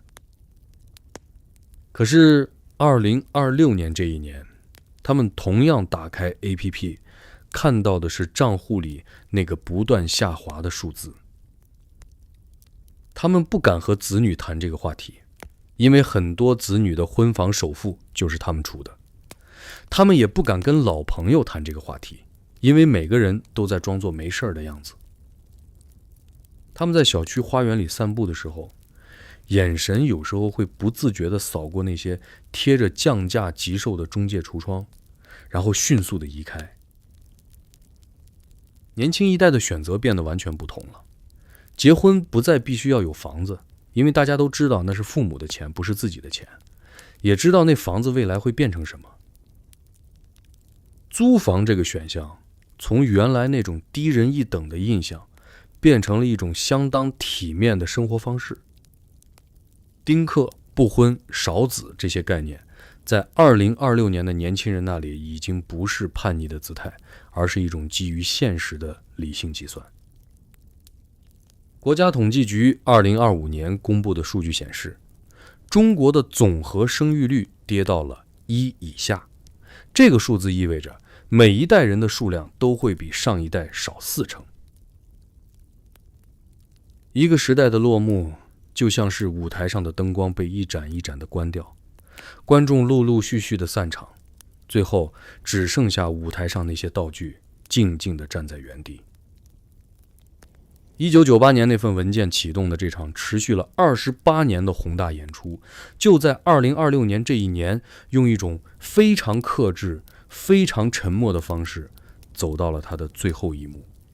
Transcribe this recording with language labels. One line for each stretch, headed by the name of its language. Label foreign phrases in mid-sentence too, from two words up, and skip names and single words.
Chinese: 可是2026年這一年，他們同樣打開 APP， 看到的是賬戶裡那個不斷下滑的數字。他們不敢和子女談這個話題，因為很多子女的婚房首付就是他們出的。他們也不敢跟老朋友談這個話題，因為每個人都在裝作沒事的樣子。他們在小區花園裡散步的時候，眼神有時候會不自覺地掃過那些貼着降價急售的中介櫥窗，然後迅速地移開。年輕一代的選擇變得完全不同了，結婚不再必須要有房子，因為大家都知道那是父母的錢，不是自己的錢，也知道那房子未来会变成什麼。租房这個選項，從原來那種低人一等的印象，變成了一種相當體面的生活方式。丁克、不婚、少子這些概念，在2026年的年輕人那裡已經不是叛逆的姿態，而是一種基於現實的理性計算。國家統計局2025年公布的數據顯示，中國的總和生育率跌到了1以下，這個數字意味着每一代人的數量都會比上一代少40%。一個時代的落幕，就像是舞台上的燈光被一盞一盞的關掉，觀眾陸陸續續的散場，最後只剩下舞台上那些道具靜靜地站在原地。1998年那份文件啟動的這場持續了28年的宏大演出，就在2026年這一年，用一種非常克制、非常沉默的方式，走到了它的最後一幕。